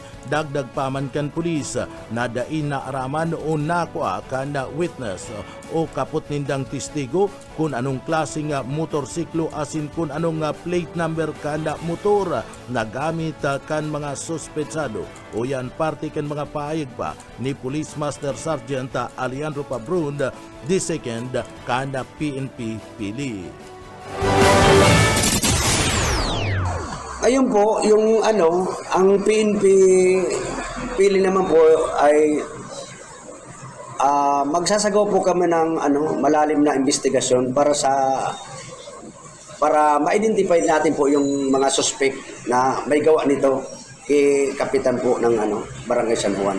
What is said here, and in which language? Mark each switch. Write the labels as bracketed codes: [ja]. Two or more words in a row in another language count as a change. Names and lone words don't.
[bik] Dagdag paman kan pulis na dain na araman o nakuha kan witness o kaput nindang testigo kung anong klaseng motorsiklo asin kung anong plate number kan motor na gamit kan mga suspetsado. O yan parte kan mga paayag pa ni Police Master Sergeant Alejandro Pabron II kan PNP Pili. [tl] Ayun po, yung ang PNP Pili naman po ay magsasagawa po kami ng malalim na investigasyon para ma-identify natin po yung mga suspect na may gawa nito kay kapitan po ng Barangay San Juan.